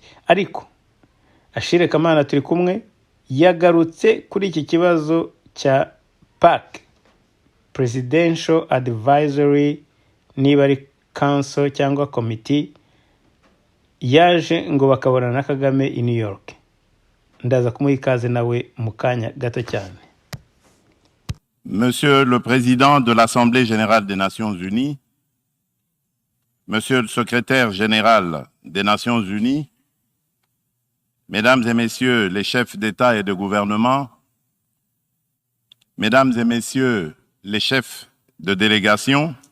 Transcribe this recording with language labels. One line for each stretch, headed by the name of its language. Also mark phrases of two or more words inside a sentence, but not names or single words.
Kinyarwanda: Ariko Ashire Kamana turi kumwe yagarutse kuri iki kibazo cya PAC,
English: Presidential Advisory
Kinyarwanda: niba ari Council cyangwa Committee, yaje ngo bakabona na Kagame i New York. Ndaza kumuha ikaze nawe mu kanya gato cyane.
French: Monsieur le Président de l'Assemblée générale des Nations Unies, Monsieur le Secrétaire général des Nations Unies, Mesdames et Messieurs les chefs d'État et de gouvernement, Mesdames et Messieurs les chefs de délégation,